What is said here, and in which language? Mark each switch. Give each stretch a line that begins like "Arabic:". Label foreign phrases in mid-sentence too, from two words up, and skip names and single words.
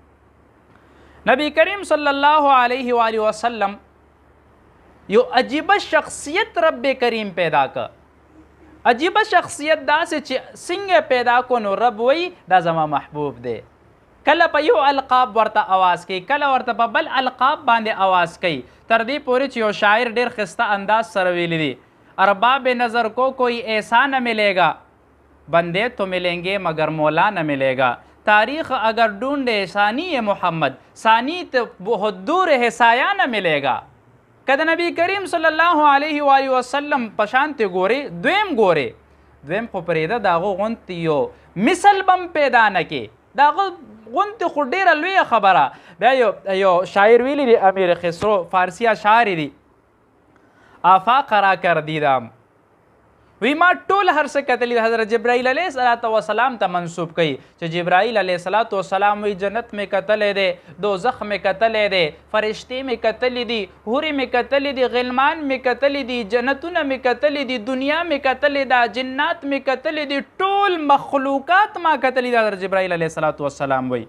Pashto: نبی کریم
Arabic: صلی الله علیه و آله وسلم
Pashto: یو عجیبه شخصیت رب کریم پیدا که عجیبه شخصیت داسې چې څنګه پیدا کو نو رب وی دا زما محبوب دی کله په یو القاب ورته آواز کوي کله ورته په بل القاب باندې آواز کوي تر دې پورې چې یو شاعر ډېر ښایسته انداز سره ویلی دی
Urdu: ارباب نظر کو کوئی ایسا نہ ملے گا بندے تو ملیں گے مگر مولا نہ ملے گا تاریخ اگر ڈھونڈے ثانی محمد ثانی تو بہت دور ہے سایہ نہ ملے گا
Pashto: که د نبی کریم
Arabic: صلی الله علیه و آله وسلم
Pashto: په شانتې ګورې دویم خو پرېږده د هغه غوندې یو مثل بم پیدا نه کې د هغه غوندې خو ډېره لویه خبره بیا یو شاعر ویلی دی امیر خسرو فارسی اشعار دي
Persian: آفاق را کر دیدم
Pashto: وی ما ټول هر څه کتلي حضرت جبرائیل
Arabic: علیه الصلاۃ والسلام
Pashto: ته منسوب کوي چې جبرائیل
Arabic: علیه الصلاۃ والسلام
Pashto: وی جنت مې کتلی دی دوزخ مې کتلی دی فرشتې مې کتلی دي هورې مې کتلی دي غلمان مې کتلی دي جنتونه مې کتلی دي دنیا مې کتلی ده جنات مې کتلی دي ټول مخلوقات ما کتلی دي حضرت جبرائیل
Arabic: علیه الصلاۃ والسلام
Pashto: وی